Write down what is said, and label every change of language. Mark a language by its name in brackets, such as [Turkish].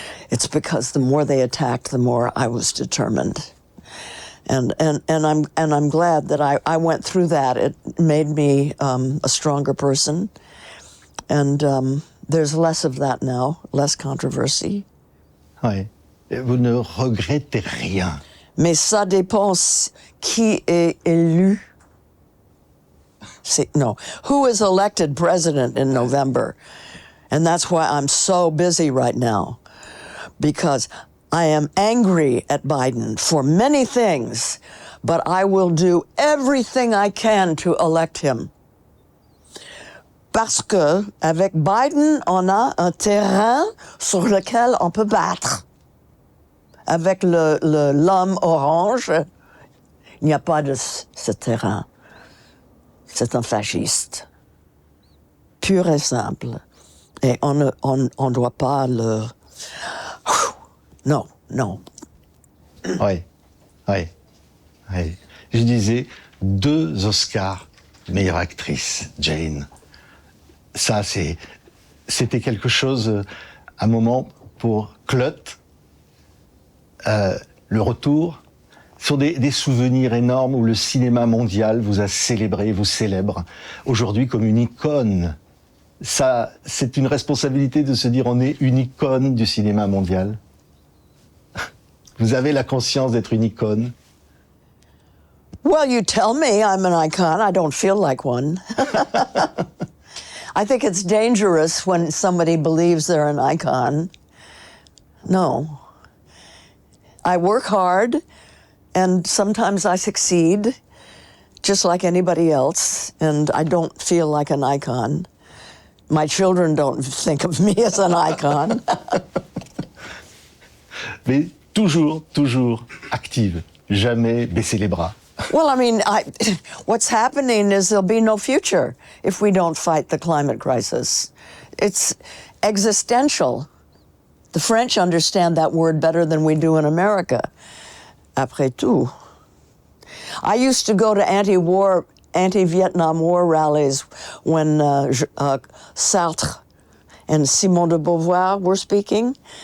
[English] It's because the more they attacked, the more I was determined. And I'm glad that I went through that. It made me a stronger person. And there's less of that now, less controversy. [French] Oui. Vous ne regrettez rien. Mais ça dépend qui est élu. [English] No, who is elected president in November? And that's why I'm so busy right now. Because I am angry at Biden for many things, but I will do everything I can to elect him. [French] Parce que avec Biden, on a un terrain sur lequel on peut battre. Avec l'homme orange, il n'y a pas de ce terrain. C'est un fasciste. Pur et simple. Et on ne doit pas le... Non, non. Oui, oui, oui. Je disais 2 Oscars meilleure actrice, Jane. Ça, c'était quelque chose, un moment pour Clut. Le retour sont des souvenirs énormes où le cinéma mondial vous a célébré, vous célèbre aujourd'hui comme une icône. Ça, c'est une responsabilité de se dire on est une icône du cinéma mondial. Vous avez la conscience d'être une icône? [English] Well, you tell me I'm an icon. I don't feel like one. I think it's dangerous when somebody believes they're an icon. No. I work hard, and sometimes I succeed, just like anybody else, and I don't feel like an icon. My children don't think of me as an icon. [French] Mais toujours active, jamais baisser les bras. [English] Well, I mean, what's happening is there'll be no future if we don't fight the climate crisis. It's existential. The French understand that word better than we do in America. [French] Après tout. [English] I used to go to anti-Vietnam War rallies when Sartre and Simone de Beauvoir were speaking.